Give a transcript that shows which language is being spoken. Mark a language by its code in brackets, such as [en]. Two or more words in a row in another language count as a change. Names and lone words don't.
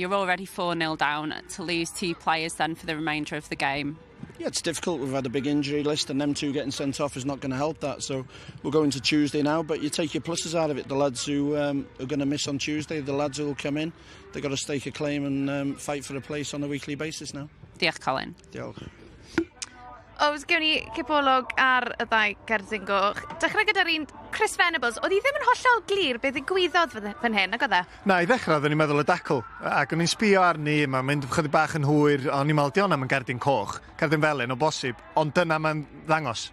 [en] You're already 4-0 down to lose 2 players then for the remainder of the game. Yeah, it's difficult. We've had a big injury list, and them 2 getting sent off is not going to help that. So we're going to Tuesday now, but you take your pluses out of it. The lads who are going to miss on Tuesday, the lads who will come in, they've got to stake a claim and fight for a place on a weekly basis now. [cy] Diolch, Colin. Diolch. Oes, gewn ni cipolwg ar y ddau gerdyn goch. Dechrau gyda'r un Chris Venables. Oedd hi ddim yn hollol glir beth ddigwyddodd fan hyn, nag oedd e? Na, I ddechrau oeddwn i'n meddwl y dacl. Ac o'n i'n sbio arni, mae'n mynd chydig bach yn hwyr, o'n i'n meddwl di hwnna mae'n gerdyn coch, cerdyn felyn o bosib, ond dyna mae'n ddangos.